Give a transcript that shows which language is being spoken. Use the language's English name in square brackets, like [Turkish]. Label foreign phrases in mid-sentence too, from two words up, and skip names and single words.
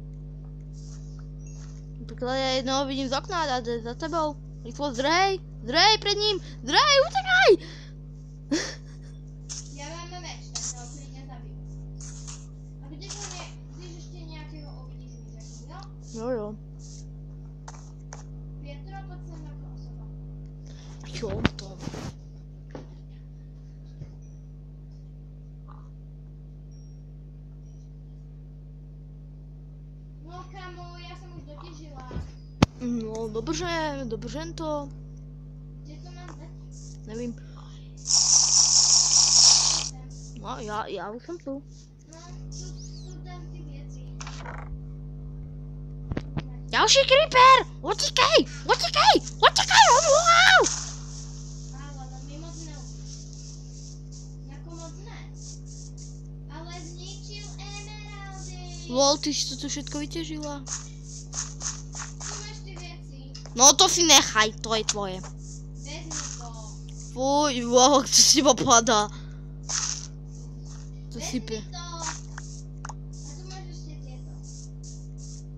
[Czech] Takhle já jednoho vidím z okna a jde za tebou. [Slovak] Rychlo, zdrhej před ním, zdrhej, utekaj! [Czech] Ja mám meč, tak ho klidne zabiju. A když ešte nejakého uvidíš, mi řekni, jo? Jo. [Slovak] Pietro, poď sem ako osoba. [Czech] Jo, to. [Slovak] No kamo, ja som už dotěžila. No, [Czech] dobře to. [Slovak] Kde to mám dať? [Czech] Nevím. Sem. No, já už jsem tu. No, tu dám ty věci. Další creeper! Utíkej! Wow! Ale mi moc neubíš. Jako moc ne. Ale zničil emeraldy. Lol, ty jsi to všetko vytěžila. Tu máš ty věci. [Slovak] No to si nechaj, to je tvoje. [Czech] Vezmi to. Fuj, wow, co si popadá. To Vezmi sype. to. A tu máš ještě tieto.